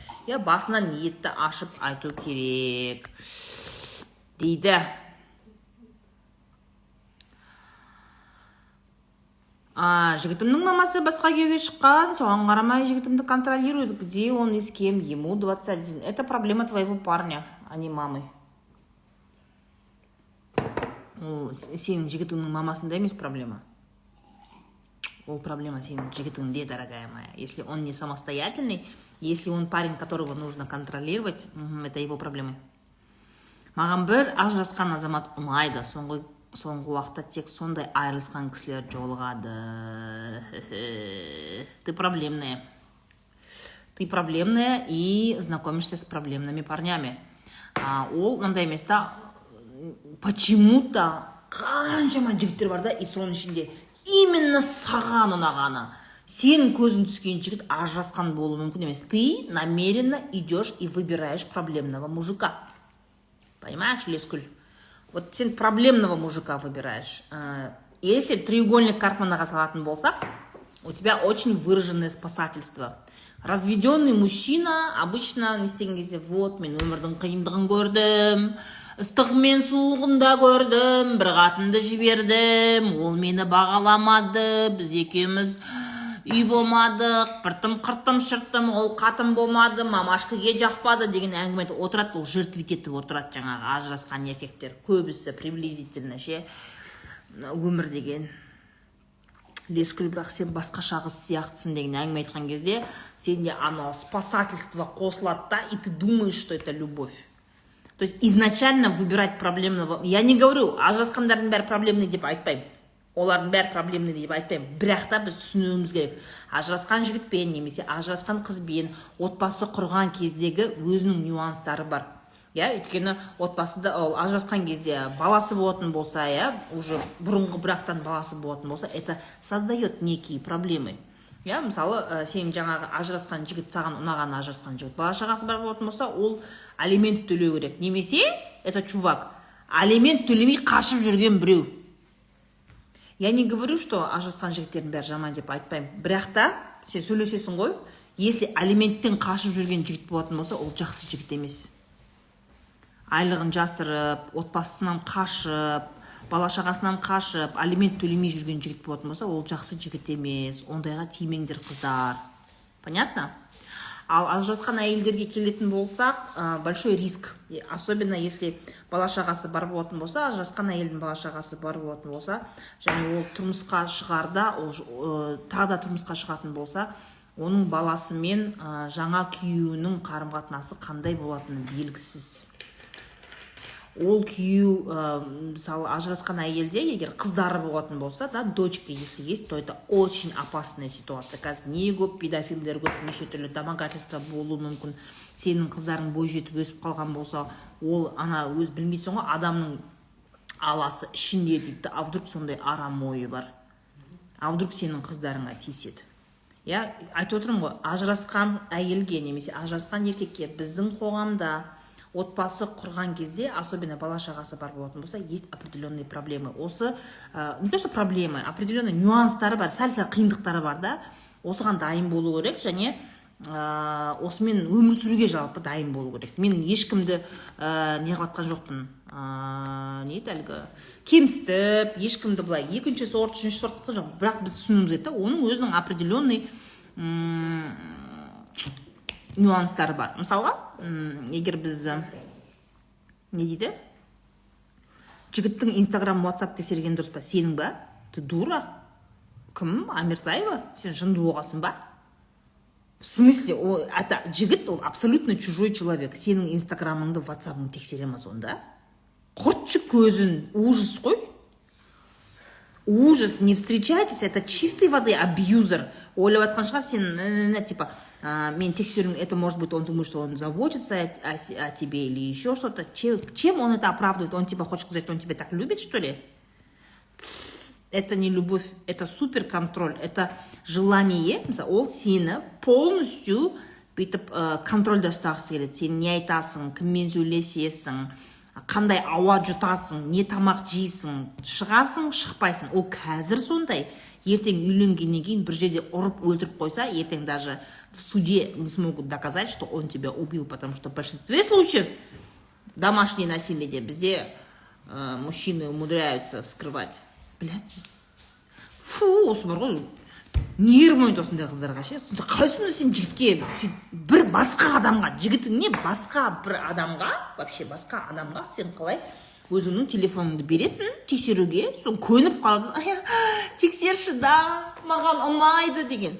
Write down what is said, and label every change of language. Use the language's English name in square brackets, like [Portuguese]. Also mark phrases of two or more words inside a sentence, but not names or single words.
[Kazakh] Басынан ниетті ашып айту керек дейді. Жігітімнің мамасы басқа күйеуге шыққан, соған қарамай жігітімді контролирует. [Russian] Где он и с кем? Ему 21. Это проблема твоего парня, а не мамы. [Kazakh] Сенің жігітіңнің мамасында емес проблема. Ол проблема сенің жігітіңде, [Russian] дорогая моя. Если он не самостоятельный, если он парень, которого нужно контролировать, это его проблемы. [Kazakh] Маған бір ажырасқан азамат ұнайды. Соңғы уақытта тек сондай айырылысқан кісілер жолығады. [Russian] Ты проблемная. Ты проблемная и знакомишься с проблемными парнями. [Kazakh] Ол мынандай емес та, почему-то қаншама жігіттер бар да, и соның ішінде именно саған ұнағаны, сен көзің түскен жігіт ажырасқан болуы мүмкін емес. [Russian] Ты намеренно идешь и выбираешь проблемного мужика. Понимаешь, Лескүл? Вот сен проблемного мужика выбираешь. Если треугольник [Kazakh] Карпманға салатын болсақ, [Russian] у тебя очень выраженное спасательство. Разведенный мужчина обычно [Kazakh] не істеген кезде, вот, мен өмірдің қиындығын көрдім, ыстығы мен суығын да көрдім, бір қатынды жібердім, ол мені бағаламады, біз екеуміз үй болмадық, қыртым шырттым, ол қатын болмады, мамашкіге жақпады деген әңгіме отырады. Ол жертвить етіп отырады жаңағы ажырасқан еркектер. Көбісі приблизительно ше өмір деген. Лескүл, бірақ сен басқаша қыз сияқтысың деген әңгіме айтқан кезде, сенде анау спасательство қосылады да, [Russian] и ты думаешь, что это любовь. То есть изначально выбирать проблемного... Я не говорю, [Kazakh] ажырасқандардың бәрі проблемный деп айтпаймын. Олардың бәрі проблемный деп айтпаймын. Бірақ та біз түсінуіміз керек. Ажырасқан жігітпен немесе ажырасқан қызбен отбасы құрған кездегі өзінің нюанстары бар. Өйткені отбасыда ажырасқан кезде баласы болатын болса, уже бұрынғы брактан баласы болатын болса, [Russian] это создает некие проблемы. [Kazakh] Мысалы, сен жаңағы ажырасқан жігіт, саған ұнаған ажырасқан жігіт, бала шағасы бар болатын болса, ол алимент төлеу керек. Немесе, [Russian] это чувак, [Kazakh] алимент төлемей қашып жүрген біреу. [Russian] Я не говорю, что [Kazakh] ажырасқан жігіттердің бәрі жаман деп айтпаймын. Бірақ та, сен сөйлесесің ғой, если алименттен қашып жүрген жігіт болатын болса, ол жақсы жігіт емес. Айлығын жасырып, отбасынан қашып, бала шағасынан қашып, алимент төлемей жүрген жігіт болатын болса, ол жақсы жігіт емес. Ондайға тимеңдер, қыздар. Понятно? Ал ажырасқан әйелдерге келетін болсақ, [Russian] большой риск. Особенно если [Kazakh] бала шағасы бар болатын болса, ажырасқан әйелдің бала шағасы бар болатын болса, және ол тұрмысқа шығарда, тағы да тұрмысқа шығатын болса, оның баласымен жаңа күйеуінің қарым-қатынасы қандай болатыны белгісіз. Ол күйеу, мысалы, ажырасқан әйелде, егер қыздары болатын болса, да, [Russian] дочка если есть, то это очень опасная ситуация. [Kazakh] Қазір не көп педофилдер көп, неше түрлі домогательство болуы мүмкін. Сенің қыздарың бой жетіп өсіп қалған болса, ол ана өз білмейсің ғой, адамның аласы ішінде дейді, [Russian] а вдруг [Kazakh] сондай арам ойы бар. [Russian] А вдруг [Kazakh] сенің қыздарыңа тиіседі. Айтып отырмын ғой, ажырасқан әйелге немесе ажырасқан еркекке біздің қоғамда отбасы құрған кезде, особенно бала шағасы бар болатын болса, [Russian] есть определенные проблемы. [Kazakh] Осы, [Russian] не то что проблемы, определенные [Kazakh] нюанстары бар, сәл-сәл қиындықтары бар да, осыған дайын болу керек, және осымен өмір сүруге жалпы дайын болу керек. Мен ешкімді не қылып жатқан жоқпын, не еді әлгі кемсітіп, ешкімді былай екінші сорт, үшінші сорт қылған жоқ. Бірақ біз түсінуіміз керек та, оның өзінің определенный нюанстары бар. Мысалға, егер біз не дейді? Жігіттің Инстаграм, WhatsApp тексерген дұрыс па? Сенің ба? [Russian] Ты дура? [Kazakh] Кім? Амиртаева? Сен жынды болғасын ба? В смысле, жігіт ол [Russian] абсолютно чужой человек. [Kazakh] Сенің Инстаграмыңды, WhatsApp'ыңды тексереміз онда. Құртшы көзін, ужас қой. [Russian] Ужас, не встречайтесь, это чистой воды абьюзер. [Kazakh] Ойлап атқан шығар, сен, типа, мен тексеру, [Russian] это может быть, он думает, что он заботится о тебе или еще что-то. Чем он это оправдывает? Он типа хочет сказать, он тебя так любит, что ли? Это не любовь, это суперконтроль, это желание, [Kazakh] ол сені полностью бүйтіп контрольда ұстағысы келеді. Сен не айтасың, кіммен сөйлесесің, қандай ауа жұтасың, не тамақ жейсің, шығасың, шықпайсың. Ол қазір сондай. Ертең үйленгеннен кейін бір жерде ұрып өлтіріп қойса, ертең [Russian] даже в суде не смогут доказать, что он тебя убил, потому что в большинстве случаев домашнее насилие бізде мужчины умудряются скрывать. Блядь. Фу, [Kazakh] осы бар ғой. Нервнойды осындай қыздарға ше. Қалай сонда сен жігітке бір басқа адамға, жігітің не басқа бір адамға, вообще басқа адамға сен қалай өзіңнің телефоныңды бересің тексеруге, сон көніп қаласың. Тексерші да, маған ұнайды деген.